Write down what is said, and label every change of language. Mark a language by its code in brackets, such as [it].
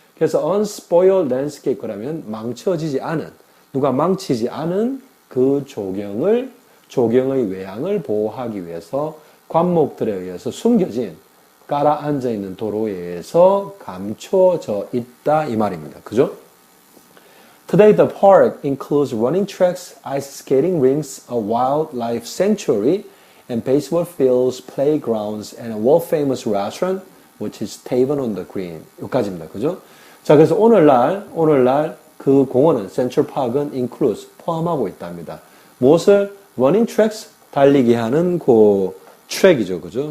[ko] 그래서 [en] unspoiled landscape [ko] 그러면 망쳐지지 않은, 누가 망치지 않은 그 조경의 외양을 보호하기 위해서 관목들에 의해서 숨겨진 깔아앉아 있는 도로에 의해서 감춰져 있다 이 말입니다. 그죠? [en] Today the park includes running tracks, ice skating rinks, a wildlife sanctuary, and baseball fields, playgrounds, and a world-famous restaurant, which is Tavern on the Green. [ko] 여기까지입니다. 그죠? 자, 그래서 오늘날 그 공원은 센트럴 파크는 includes 포함하고 있답니다. 무엇을? [en] running tracks [ko] 달리기 하는 그 트랙이죠. 그죠?